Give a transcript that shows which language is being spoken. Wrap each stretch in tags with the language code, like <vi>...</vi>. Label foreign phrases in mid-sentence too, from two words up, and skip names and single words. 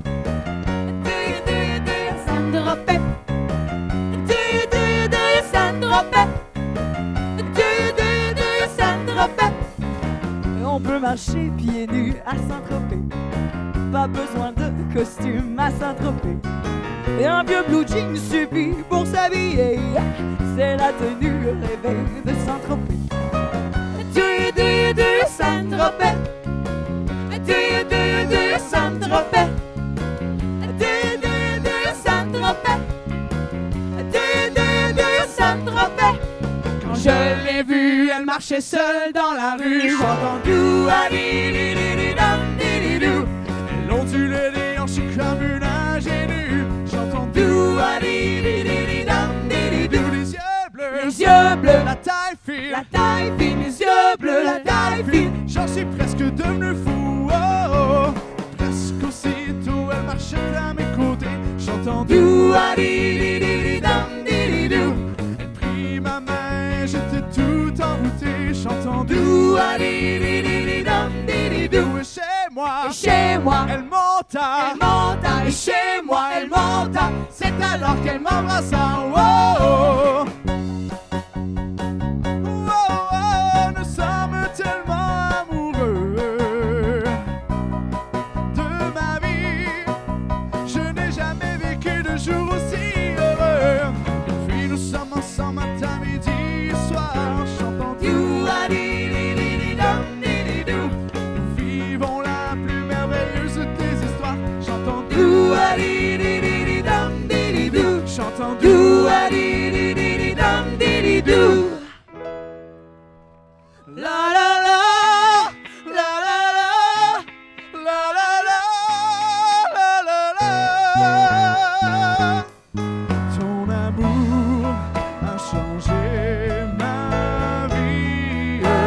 <en>Do you Sandra Pep? Do you Sandra Saint-Tropez? Do you Saint-Tropez?</en> <fr>On peut marcher pieds nus à Saint-Tropez. Pas besoin de costume à Saint-Tropez. Et un vieux</fr> <en>blue jean</en> <fr>suffit pour s'habiller. C'est la tenue rêvée de Saint-Tropez.</fr> <en>Do you Saint-Tropez? Do you Saint-Tropez? Do you Saint-Tropez? Do you Saint-Tropez?</en> <fr>Quand je l'ai vue, elle marchait seule dans la rue. J'entends dou-a-di-di-di-di-dam-di-di-dou. Elle ondule les hanches comme une ingénue. J'entends dou-a-di-di-di-di-dam-di-di-dou. Les yeux bleus, la taille fine, les yeux bleus, la taille fine. J'en suis presque devenu fou, oh, oh. Presque aussitôt, elle marchait à mes côtés. J'entends dou-a-di-di-di-di-dam-di-di-dou. Elle prit ma main, j'étais tout envoûté. J'entends dou-a-di-di-di-di-dam-di-di-dou. Et chez moi, elle monta, et chez moi, elle monta. C'est alors qu'elle m'embrassa, oh, oh. Oh, oh, nous sommes tellement amoureux de ma vie. Je n'ai jamais vécu de jour aussi heureux. Depuis nous sommes ensemble matin, midi et soir. Chantant dou-a-di-di-di-di-dam-di-di-dou. Nous vivons la plus merveilleuse des histoires. Chantant dou-a-di-di-di-di-dam-di-di-dou. Chantant dou-a-di-di-di-di-dam-di-di-dou. La la la, la la la, la la la, la la la. Ton amour a changé ma vie.</fr>